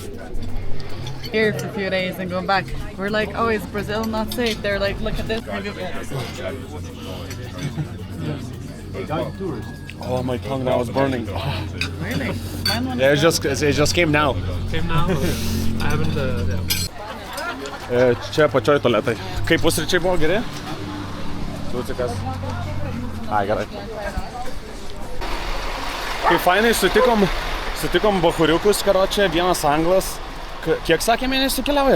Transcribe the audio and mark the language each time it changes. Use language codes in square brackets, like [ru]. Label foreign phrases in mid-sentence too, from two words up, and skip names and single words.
[en] Here for a few days and going back. We're like, oh, is Brazil not safe? They're like, look at this. Oh, my tongue now is burning. Really? Mine went Yeah, it just came now. I haven't, [lt] Čia pačioj tualetai. Kaip pusryčiai buvo geri? Tucikas. Ai, gerai. Kaip fainai sutikom bachuriukus, karočią, vienas anglas. Kiek sakė mėnesių keliauja?